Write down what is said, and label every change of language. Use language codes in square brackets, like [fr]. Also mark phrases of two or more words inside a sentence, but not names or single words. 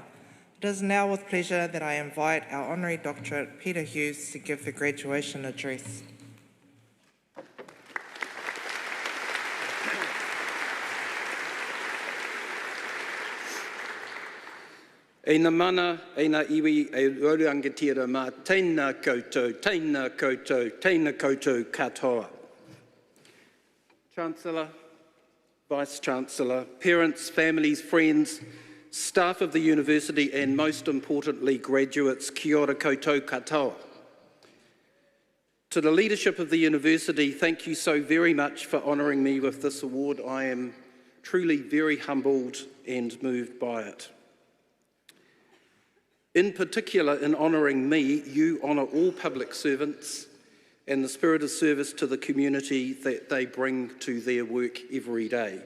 [en] It is now with pleasure that I invite our Honorary Doctorate, Peter Hughes, to give the graduation address. [mi] Eina mana, eina iwi, e raurangatira mā, tēnā koutou, tēnā koutou, tēnā koutou katoa. [en] Chancellor, Vice-Chancellor, parents, families, friends, staff of the university and most importantly graduates, [mi] kia ora koutou katoa. [en] To the leadership of the university, thank you so very much for honouring me with this award. I am truly very humbled and moved by it. In particular, in honouring me, you honour all public servants and the spirit of service to the community that they bring to their work every day.